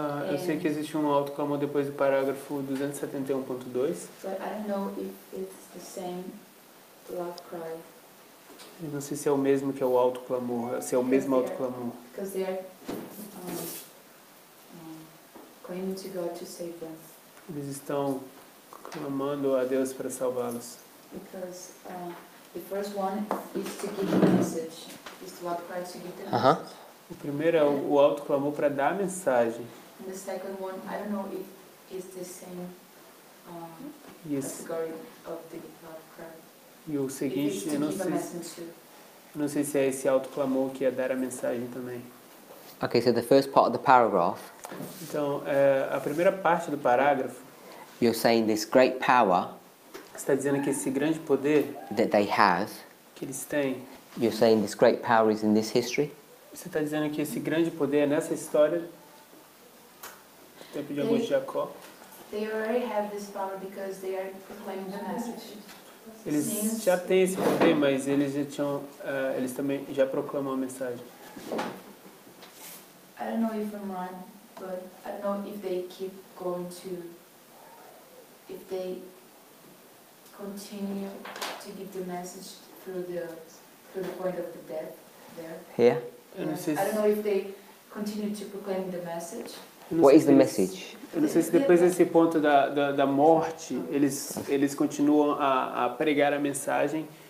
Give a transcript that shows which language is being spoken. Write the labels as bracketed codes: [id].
[pt] Eu sei que existe um alto clamor depois do parágrafo 271.2. [en] But I don't know if it's the same loud cry. [pt] Eu não sei se é o mesmo que é o alto clamor, se é o mesmo alto clamor. [en] Because they are claiming to God to save them. [pt] Eles estão clamando a Deus para salvá-los. [en] Because the first one is to give the message. Is the loud cry to give the message. [pt] O primeiro é o alto clamor para dar a mensagem. [en] And the second one, I don't know if it's the same category of the loud cry. [pt] E o seguinte, eu não sei se é esse alto clamor que é dar a mensagem também. [en] Okay, so the first part of the paragraph, [pt] Então, a primeira parte do parágrafo, [en] you're saying this great power [pt] está dizendo que esse grande poder [en] that they have, [pt] que eles têm, [en] you're saying this great power is in this history? [pt] você está dizendo que esse grande poder é nessa história do tempo de angústia de Jacó. [en] They already have this power because they are proclaiming the message. [pt] Eles já têm esse poder, mas eles eles também já proclamam a mensagem. [en] I don't know if I'm wrong, but I don't know if they keep going to, if they continue to give the message through the point of the death there. Here? [pt] Eu não sei [en] I don't know if they continue to proclaim the message. What is the message? [pt] Eu não sei se depois desse ponto da morte, eles continuam a pregar a mensagem.